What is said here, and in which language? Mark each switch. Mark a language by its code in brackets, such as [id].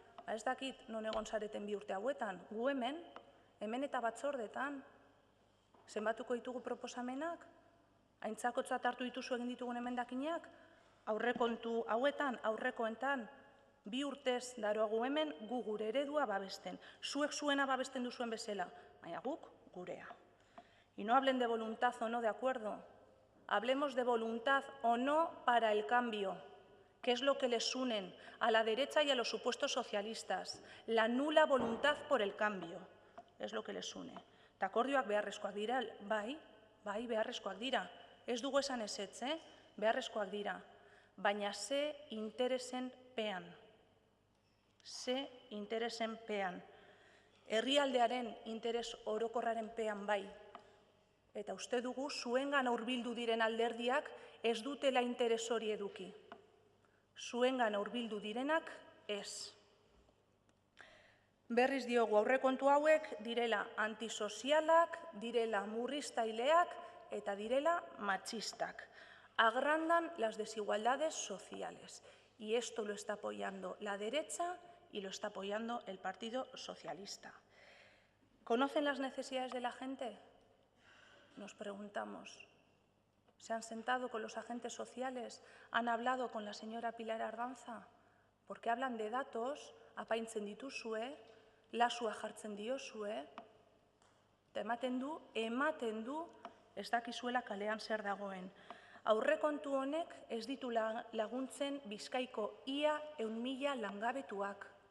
[eu] Ez dakit non egon zareten 2 urte hauetan. Gu hemen eta batzordetan, zenbatuko ditugu proposamenak, aintzakotzat hartu dituzu egin ditugun emendakinak, aurrekontu hauetan, aurrekoentan, 2 urtez daroagu hemen gu gure eredua babesten. Zuek zuena babesten duzuen bezala, baina guk gurea. [es] Y no hablen de voluntad o no de acuerdo, hablemos de voluntad o no para el cambio, que es lo que les unen a la derecha y a los supuestos socialistas. La nula voluntad por el cambio es lo que les une. [eu] Eta akordioak beharrezkoak dira, bai beharrezkoak dira. Ez dugu esan ezetz, beharrezkoak dira. Baina ze interesen pean. Ze interesen pean. Herrialdearen interes orokorraren pean bai. Eta uste dugu zuengan hurbildu diren alderdiak ez dutela interes hori eduki. Zuengan hurbildu direnak ez. Berriz diogu aurrekontu hauek direla antisozialak, direla murriztaileak eta direla matxistak. [es] Agrandan las desigualdades sociales. Y esto lo está apoyando la derecha y lo está apoyando el Partido Socialista. ¿Conocen las necesidades de la gente? Nos preguntamos. ¿Se han sentado con los agentes sociales? ¿Han hablado con la señora Pilar Ardanza? Porque hablan de datos, [eu] apaintzen dituzue, lasua jartzen diozue, eta ematen du, ez dakizuela kalean zer dagoen. Aurrekontu honek ez ditu laguntzen Bizkaiko ia 100.000 langabetuak.